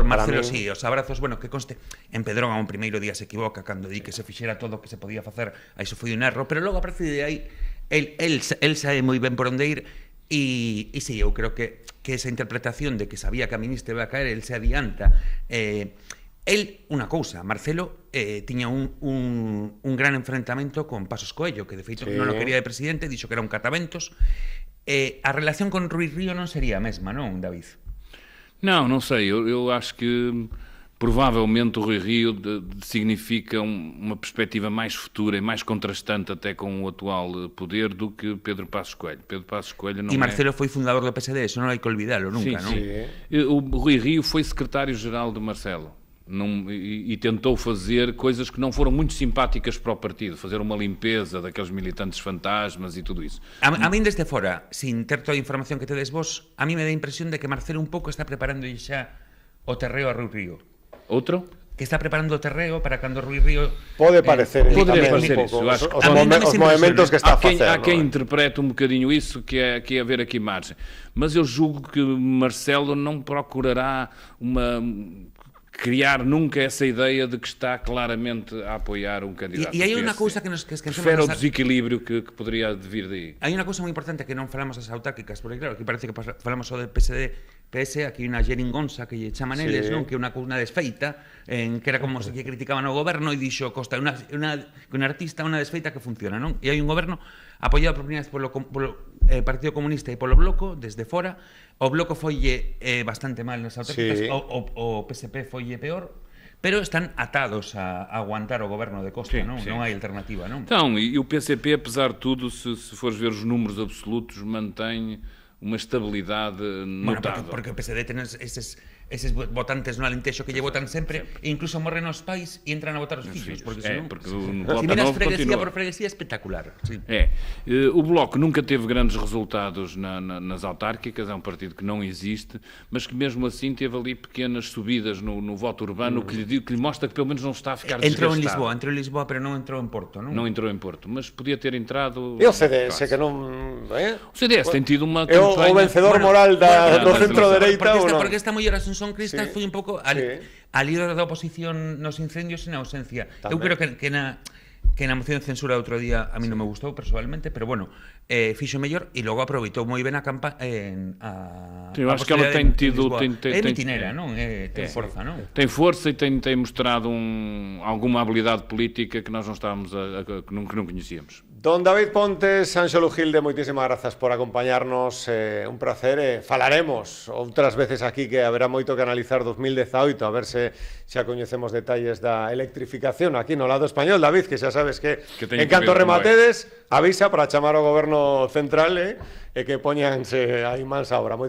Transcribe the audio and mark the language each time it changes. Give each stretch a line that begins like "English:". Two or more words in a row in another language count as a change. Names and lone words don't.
Galician: Marcelo, sí, os abrazos, bueno, que conste en Pedrógão, un primeiro día se equivoca cando di que se fixera todo o que se podía facer, aí iso foi un erro, pero logo a partir de aí el sabe moi ben por onde ir, e sí, eu creo que esa interpretación de que sabía que a ministra iba a caer, el se adianta. Unha cousa, Marcelo tiña un gran enfrentamento con Pasos Coello, que de feito non o quería de presidente, dixo que era un cataventos. A relación con Rui Río non sería a mesma, non, David?
Portuguese: Não sei. Eu acho que provavelmente o Rui Rio significa uma perspectiva mais futura e mais contrastante até com o atual poder do que Pedro Passos Coelho. Pedro Passos Coelho não.
Galician: E Marcelo foi fundador do PSD, eso non hai que olvidalo nunca, non?
Portuguese: O Rui Rio foi secretário-geral de Marcelo. E tentou fazer coisas que não foram muito simpáticas para o partido, fazer uma limpeza daqueles militantes fantasmas e tudo isso.
Galician: A mí desde fora, sin ter toda a información que tedes vos, a mí me dá a impresión de que Marcelo un pouco está preparando xa o terreo a Rui Río. Outro? Que está preparando o terreo para cando Rui Río...
Portuguese: Pode parecer, poderia parecer isso. Os movimentos que está a facer. Há quem interprete um bocadinho isso, que é haver aqui margem. Mas eu julgo que Marcelo não procurará criar nunca essa ideia de que está claramente a apoiar un candidato.
Galician: E hai unha cousa que nos esquecemos... Prefere o desequilibrio que podería vir daí. Hai unha cousa moi importante que non falamos das autárquicas, porque claro, aquí parece que falamos só de PSD, PS, aquí unha geringonza que lle chaman eles, non? Que é unha desfeita, que era como se que criticaban o goberno e dixo Costa, un artista, unha desfeita que funciona, non? E hai un goberno apoiado por primeira vez polo Partido Comunista e polo Bloco, desde fora. O Bloco foille bastante mal nas autárquicas, o PSP foille peor, pero están atados a aguantar o goberno de Costa, non? Non hai alternativa, non?
Portuguese: Então, e o PCP, apesar de tudo, se fores ver os números absolutos, mantém uma estabilidade notável.
Galician: Bueno, porque o PSD ten eses votantes no Alentejo que lle votan sempre, e incluso morren os pais e entran a votar os fillos, porque senón... Se miras freguesía por freguesía, espectacular.
Portuguese: O Bloco nunca teve grandes resultados nas autárquicas, é um partido que não existe, mas que mesmo assim teve ali pequenas subidas no voto urbano, que lhe mostra que pelo menos não está a ficar desgastado.
Galician: Entrou em Lisboa, pero non entrou en Porto, non?
Portuguese: Não entrou em Porto, mas podia ter entrado...
Galician: E o CDS, que non...
Portuguese: O CDS tem tido uma
Galician: campanha... É o vencedor moral do centro-dereita ou non? Porque esta muller Asunción Cristas foi un pouco a líder da oposición nos incendios e na ausencia. Eu creo que na moción de censura outro día a mí non me gustou personalmente, pero bueno, fixo mellor e logo aproveitou moi ben a campaña
Portuguese: eu acho que ela ten tido
Galician: é mitinera, non? Ten forza, non?
Portuguese: Tem força e tem mostrado alguma habilidade política que nós não estávamos que não conhecíamos.
Galician: Don David Pontes, Ánxelo Gilde, moitísimas grazas por acompañarnos, un placer. Falaremos outras veces aquí, que haberá moito que analizar 2018, a ver se xa coñecemos detalles da electrificación aquí no lado español. David, que xa sabes que en canto rematedes, avisa para chamar ao goberno central e que poñanse aí mans a obra.